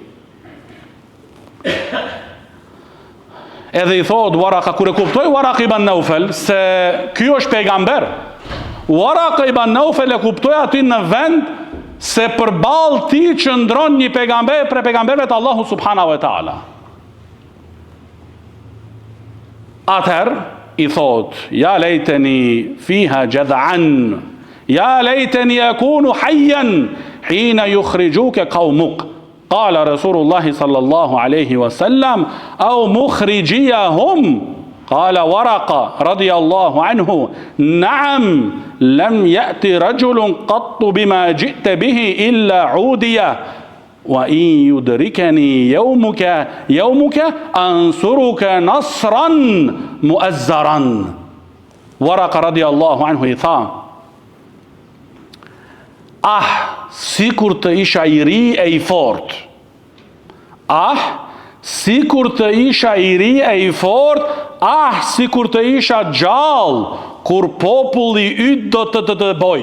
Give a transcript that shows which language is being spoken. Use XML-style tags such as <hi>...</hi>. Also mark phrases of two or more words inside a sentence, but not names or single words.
<sq>Edhe i thot Waraka, kur e kuptoi Waraka ibn Naufel se ky është pejgamber, Waraka ibn Naufel e kuptoi aty në vend se përballë ti qëndron një pejgamber për pejgamberëve të Allahu</sq> <ar>سبحانه وتعالى.</ar> <sq>Atëherë i thot,</sq> <ar>يا ليتني فيها جذعا يا ليتني يكون حيا حين يخرجك قومك. قال رسول الله صلى الله عليه وسلم أو مخرجي هم. قال ورقة رضي الله عنه نعم لم يأت رجل قط بما جئت به إلا عودي وإن يدركني يومك أنصرك نصرا مؤزرا. ورقة رضي الله عنه</ar> <sq>i tha, sikur të isha i ri e i fort. Sikur të isha i ri e i fort, sikur të isha gjallë, kur populli yt do të dëboj.</sq>